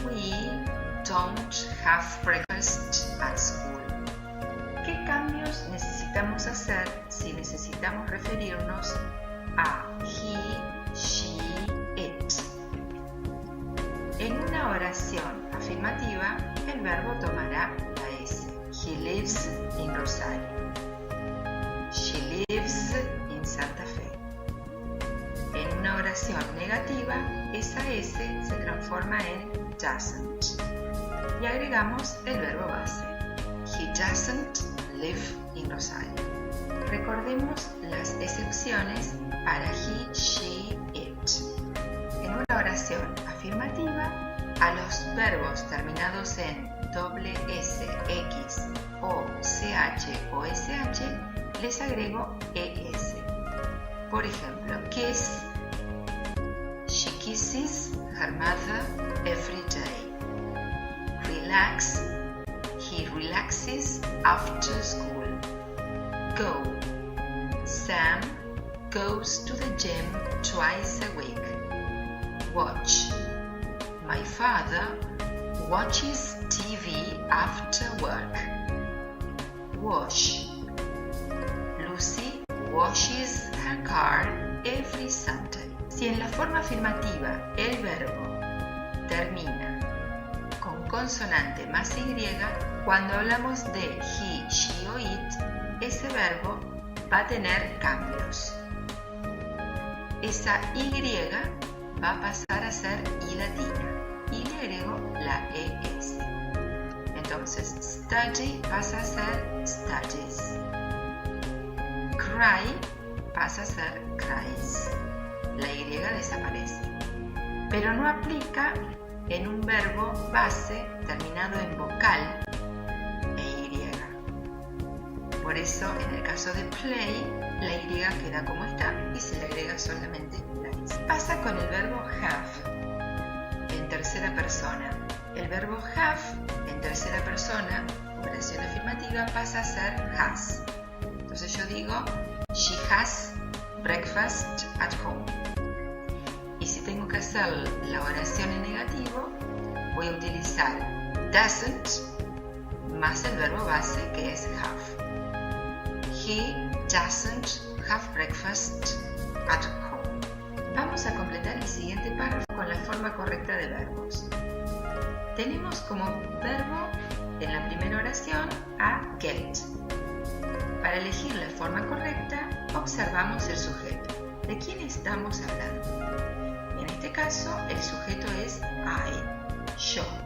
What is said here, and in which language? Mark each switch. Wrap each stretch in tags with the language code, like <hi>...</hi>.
<en>We don't have breakfast at school.</en> <es>¿Qué cambios necesitamos hacer si necesitamos referirnos a he, she, it? En una oración afirmativa, el verbo tomará la S.</es> <en>He lives in Rosario. She lives in Santa Fe.</en> <es>En una oración negativa, esa S se transforma en doesn't y agregamos el verbo base.</es> <en>He doesn't live in Rosario.</en> <es>Recordemos las excepciones para he, she, it. En una oración afirmativa, a los verbos terminados en doble S, X, O, CH o SH les agrego ES. Por ejemplo, kiss.</es> <en>She kisses her mother every day. Relax. He relaxes after school. Go. Sam goes to the gym twice a week. Watch. My father watches TV after work. Wash. Lucy washes her car every Sunday.</en> <es>Si en la forma afirmativa el verbo termina con consonante más Y, cuando hablamos de he, she o it, ese verbo va a tener cambios. Esa Y va a pasar a ser I latina y le agrego la ES. Entonces, study pasa a ser studies. Cry pasa a ser cries. La Y desaparece. Pero no aplica en un verbo base terminado en vocal e Y. Por eso, en el caso de play, la Y queda como está y se le agrega solamente la S. Pasa con el verbo have en tercera persona. El verbo have en tercera persona, oración afirmativa, pasa a ser has. Entonces yo digo,</es> <en>she has breakfast at home.</en> <es>Y si tengo que hacer la oración en negativo, voy a utilizar doesn't más el verbo base que es have.</es> <en>He doesn't have breakfast at home.</en> <es>Vamos a completar el siguiente párrafo con la forma correcta de verbos. Tenemos como verbo en la primera oración a get. Para elegir la forma correcta, observamos el sujeto. ¿De quién estamos hablando? En este caso, el sujeto es I, yo.</es>